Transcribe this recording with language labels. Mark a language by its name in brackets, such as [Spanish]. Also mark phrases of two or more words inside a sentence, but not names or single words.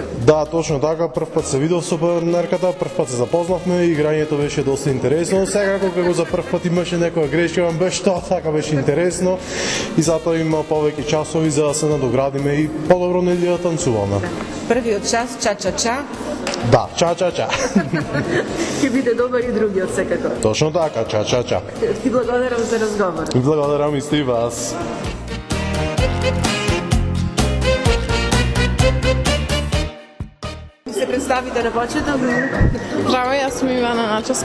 [Macedonian] Да, точно така, прв пат се видов со партнерката, прв пат се запознавме и играњето беше доста интересно. Секако како за прв пат имаше некоја грешка, беше тоа така беше интересно и затоа има повеќе часови за да се надоградиме и подобро нели да танцуваме. Првиот час, ча-ча-ча, Да, ча-ча-ча. ќе биде добар и другиот секако. Точно така, ча-ча-ча. Ти благодарам за разговор. Благодарам и сте вас. Се представите на почеток? Здраво, јас сум Ивана Начевска